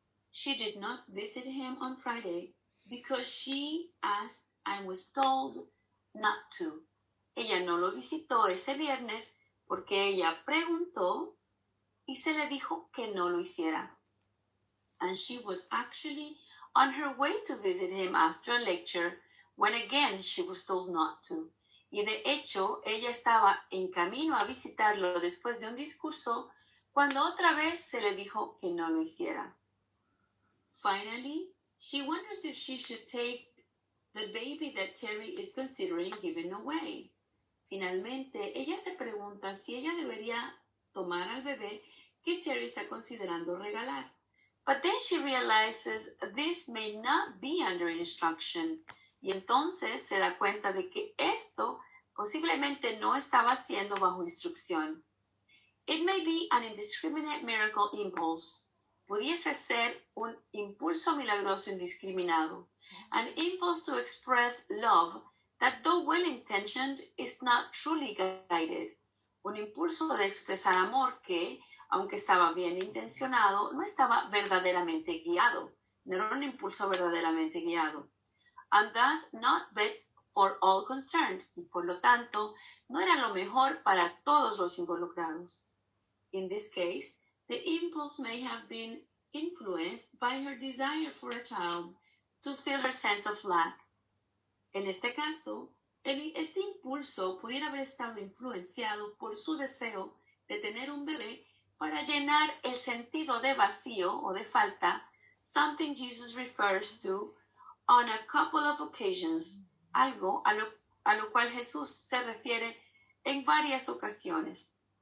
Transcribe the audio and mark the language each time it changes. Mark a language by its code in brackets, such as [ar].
[en] She did not visit him on Friday because she asked and was told not to. [es] Ella no lo visitó ese viernes porque ella preguntó y se le dijo que no lo hiciera. [en] And she was actually on her way to visit him after a lecture when again she was told not to. [es] Y de hecho, ella estaba en camino a visitarlo después de un discurso cuando otra vez se le dijo que no lo hiciera. [en] Finally, she wonders if she should take the baby that Terry is considering giving away. [es] Finalmente, ella se pregunta si ella debería tomar al bebé que Terry está considerando regalar. [en] But then she realizes this may not be under instruction. [es] Y entonces se da cuenta de que esto posiblemente no estaba siendo bajo instrucción. [en] It may be an indiscriminate miracle impulse. [es] Pudiese ser un impulso milagroso indiscriminado. [en] An impulse to express love that, though well-intentioned, is not truly guided. [es] Un impulso de expresar amor que, aunque estaba bien intencionado, no estaba verdaderamente guiado. No era un impulso verdaderamente guiado. [en] And thus not best for all concerned. [es] Y por lo tanto, no era lo mejor para todos los involucrados. [en] In this case, the impulse may have been influenced by her desire for a child to fill her sense of lack. [es] En este caso, este impulso pudiera haber estado influenciado por su deseo de tener un bebé para llenar el sentido de vacío o de falta [en] something Jesus refers to on a couple of occasions, [es] algo a lo cual Jesús se refiere en varias ocasiones.